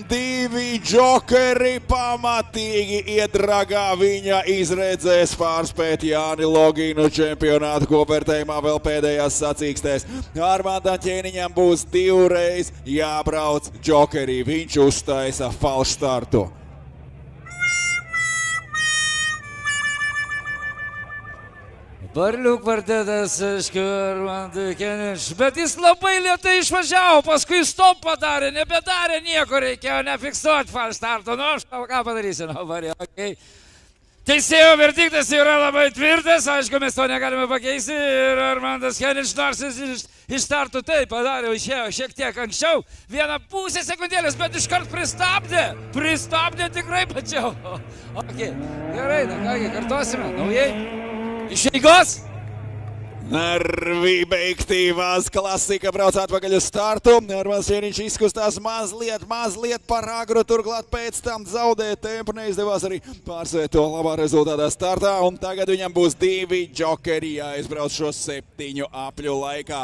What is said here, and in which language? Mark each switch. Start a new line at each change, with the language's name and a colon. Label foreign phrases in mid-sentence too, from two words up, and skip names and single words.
Latvian: 2 džokeri pamatīgi iedragā viņa izredzēs pārspēt Jāni Loginu čempionāta kopvērtējumā vēl pēdējās sacīkstēs. Armandam Ķēniņam būs 2 reiz jābrauc džokeri. Viņš uztaisa falšu startu.
Lithuanian: Varlių kvartetas, aišku, Armandui Ķēniņš, bet jis labai lėtai išvažiavo, paskui stop padarė, nebedarė nieko, reikėjo nefiksuoti falš starto. Nu, aš ką padarysiu, nu, varė, okei. Teisėjo verdiktas yra labai tvirtas, aišku, mes to negalime pakeisti ir Armandas Ķēniņš nors iš startų taip padarė, išėjo šiek tiek anksčiau, 1,5 sekundėlės, bet iškart pristabdė tikrai pačiau. Okei, gerai, na kągi, kartuosime, naujai. Iš eigos?
Latvian: Nervi beigti, Vaz klasika brauc atpakaļ uz startu. Armands Ķēniņš izkustās mazliet par agru, turklāt pēc tam zaudēja tempu, neizdevās arī pārsvērt to labā rezultātā startā. Un tagad viņam būs 2 džokeri jāizbrauc šo 7 apļu laikā.